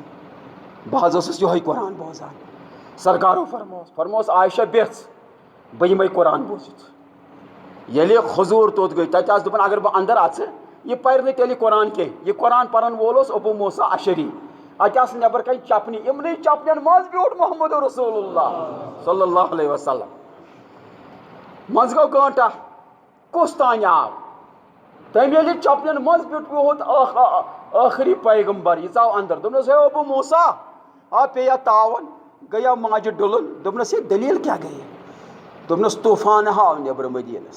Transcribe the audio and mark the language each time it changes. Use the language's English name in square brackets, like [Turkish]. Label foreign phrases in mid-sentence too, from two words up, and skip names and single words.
[Kashmiri] بہٕ حظ ٲسٕس یِہوے قرآن بوزان. سرکارو فرموس عائشہ بیٚژ بہٕ یِمے قرآن بوٗزِتھ. ییٚلہِ حضوٗر توٚت گٔے تتہِ آسہٕ دوٚپُن اگر بہٕ اندر اژٕ یہِ پرِ نہٕ تیٚلہِ قرآن کینٛہہ. یہِ قرآن پرن وول اوس ابو موسیٰ اشعری. اتہِ آسہٕ نٮ۪بر کنہِ چپنہِ، یِمنٕے چپنٮ۪ن منٛز بیوٗٹھ محمد رسول اللہ [Arabic] صلی اللہ علیہ وسلم. [Kashmiri] منٛزٕ گوٚو گٲنٹا، کُس تانۍ آو؟ تٔمۍ ییٚلہِ چپنٮ۪ن منٛز بیوٗٹھ ٲخری پیغمبر یہِ ژاو اندر. دوٚپنس ہے ابو موسیٰ آ پیٚیا تاوَن، گٔیا ماجہِ ڈُلُن. دوٚپنس ہے دٔلیٖل کیٛاہ گٔیے؟ دوٚپنس طوٗفان آو نٮ۪برٕ مدیٖنس.